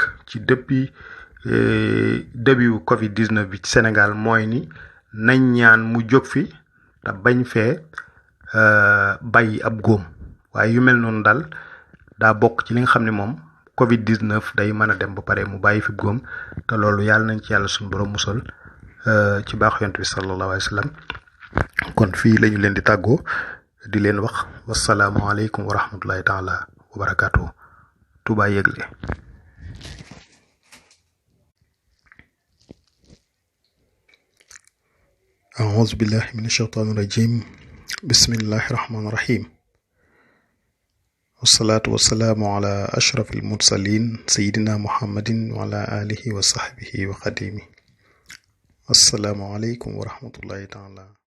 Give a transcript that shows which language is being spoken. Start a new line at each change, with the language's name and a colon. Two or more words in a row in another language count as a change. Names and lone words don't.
Wolof: ci
French: depuis début
Wolof: Covid-19 bi ci Sénégal mooy ni nañ ñaan mu jóg fi te bañ fee bàyyi ab góom waaye yu mel noonu daal daa bokk ci li nga xam ne moom Covid-19 day mën a dem ba pare mu bàyyi fi góom te loolu yàlla nañ ci yàlla suñu borom musal ci baax yonent bi
Arabic: صلى الله عليه وسلم
Wolof: kon fii lañu leen di tàggoo di leen wax
Arabic: والسلام عليكم ورحمة الله تعالى وبركاته.
Wolof: Touba Yëgle.
Arabic: أعوذ بالله من الشيطان الرجيم بسم الله الرحمن الرحيم والصلاة والسلام على أشرف المرسلين سيدنا محمد وعلى آله وصحبه وخديمه السلام عليكم ورحمة الله تعالى